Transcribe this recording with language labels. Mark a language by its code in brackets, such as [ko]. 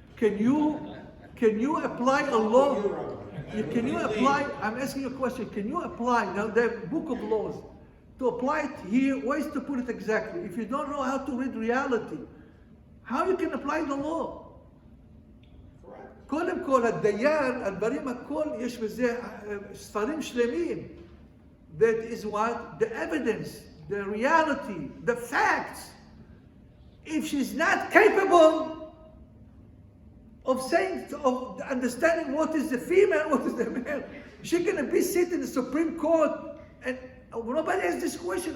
[en] Can you apply a law? Can you apply, I'm asking you a question, can you apply, now the book of laws, to apply it here, ways to put it exactly? If you don't know how to read reality, how you can apply the law? [he] קודם כל, הדיין, הדברים הכל, יש בזה ספרים שלמים. [en] That is what? The evidence, the reality, the facts. If she's not capable of saying, of understanding what is the female, what is the male, she can be sitting in the Supreme Court and nobody asks this question.